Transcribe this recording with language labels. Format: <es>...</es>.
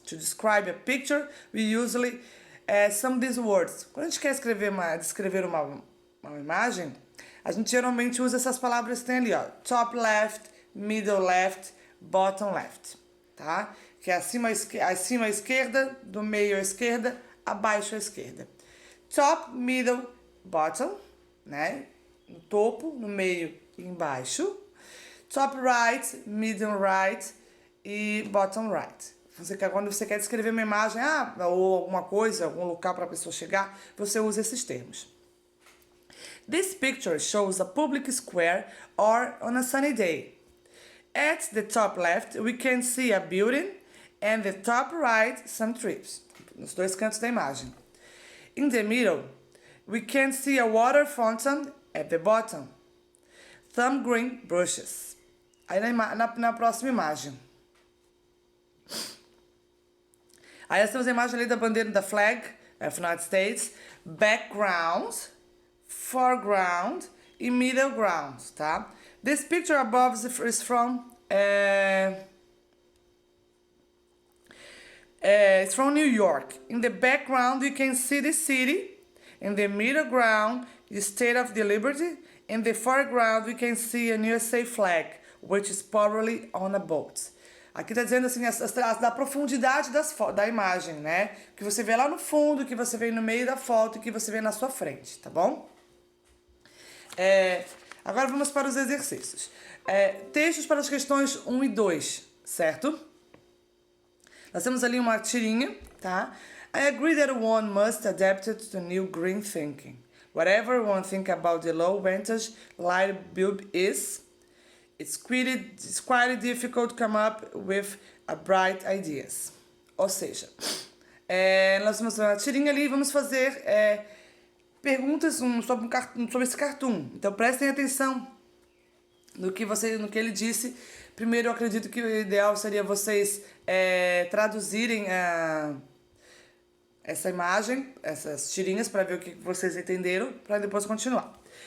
<en>To describe a picture, we usually some of these words.</en> <pt>Quando a gente quer descrever uma imagem, a gente geralmente usa essas palavras que tem ali, ó.</pt> <en>Top left, middle left, bottom left. Tá?</en> <pt>Que é acima à esquerda, do meio à esquerda, abaixo à esquerda.</pt> <en>Top, middle, bottom,</en> <pt>né? No topo, no meio e embaixo.</pt> <en>Top right, middle right e bottom right.</en> <pt>Quando você quer descrever uma imagem, ou alguma coisa, algum local para a pessoa chegar, você usa esses termos.</pt> <en>This picture shows a public square or on a sunny day. At the top left, we can see a building and the top right, some trees.</en> <pt>Nos dois cantos da imagem.</pt> <en>In the middle, we can see a water fountain at the bottom. Some green bushes.</en> <pt>Aí na próxima imagem. Aí nós temos a imagem ali da bandeira da</pt> <en>flag of United States. Background, foreground e middle ground, tá? This picture above is from it's from New York. In the background, you can see the city. In the middle ground, the State of the Liberty. In the foreground, we can see a USA flag, which is probably on a boat.</en> <pt>Aqui está dizendo assim, da profundidade da imagem, né? Que você vê lá no fundo, que você vê no meio da foto e que você vê na sua frente, tá bom? Agora vamos para os exercícios. Textos para as questões 1 e 2, certo? Nós temos ali uma tirinha, tá?</pt> <en>I agree that one must adapt it to new green thinking. Whatever one think about the low vantage light bulb is, it's quite difficult to come up with a bright ideas.</en> <pt>Ou seja, nós vamos fazer uma tirinha ali e vamos fazer perguntas sobre esse cartoon. Então prestem atenção no que ele disse. Primeiro, eu acredito que o ideal seria vocês traduzirem essa imagem, essas tirinhas, para ver o que vocês entenderam, para depois continuar.</pt>